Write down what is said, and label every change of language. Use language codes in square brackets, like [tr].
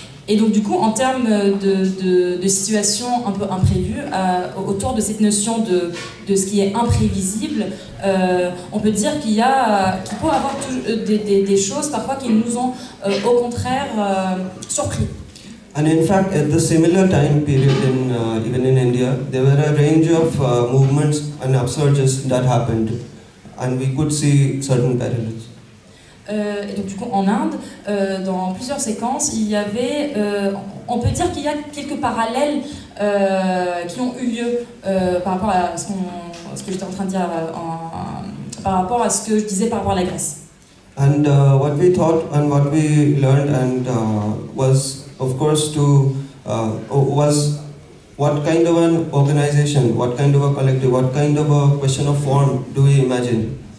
[fr] Et donc du coup, en termes de situations un peu imprévues, autour de cette notion de ce qui est imprévisible, on peut dire qu'il peut y avoir des choses parfois qui nous ont au contraire surpris. [en] And in fact, at the similar time period, even in India, there were a range of movements and upsurges that happened, and we could see certain parallels. [fr] Et donc du coup en Inde, dans plusieurs séquences, il y avait, on peut dire qu'il y a quelques parallèles qui ont eu lieu par rapport à ce que j'étais en train de dire, par rapport à ce que je disais par rapport à la Grèce. [en] And what we thought and what we learned and was, of course, was what kind of an organization, what kind of a collective, what kind of a question of form do we imagine?